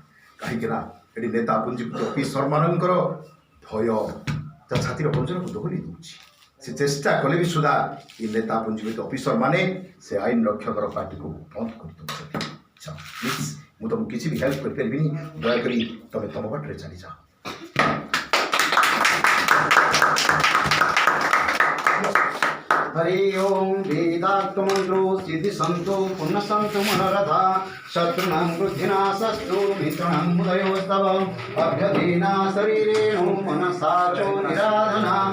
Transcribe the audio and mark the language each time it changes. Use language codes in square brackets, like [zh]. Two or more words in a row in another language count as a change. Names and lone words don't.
[or] କାହିଁକି ନା ଏଠି ନେତା ପୁଞ୍ଜିପତି ଅଫିସରମାନଙ୍କର ଭୟ ତା ଛାତିର ପଞ୍ଜରକୁ ଦୋହଲି ଦେଉଛି। ସେ ଚେଷ୍ଟା କଲେ ବି ସୁଦ୍ଧା ଏ ନେତା ପୁଞ୍ଜିପତି ଅଫିସରମାନେ ସେ ଆଇନ ରକ୍ଷକର ପାର୍ଟିକୁ ବନ୍ଦ କରିଦେଉଛନ୍ତି। ପ୍ଲିଜ୍, ମୁଁ ତୁମକୁ କିଛି ବି ହେଲ୍ପ କରିପାରିବିନି, ଦୟାକରି ତମେ ତମ ବାଟରେ ଚାଲିଯାଅ। [sa] हरि ओम वेदाक्त मंत्रो सिद्धि संतो पुण्य संतो मनोरथा शत्रुणां वृद्धिनाशस्तु मित्राणां मुदयोस्तव अभ्यधीना शरीरेणो मनसा च निराधना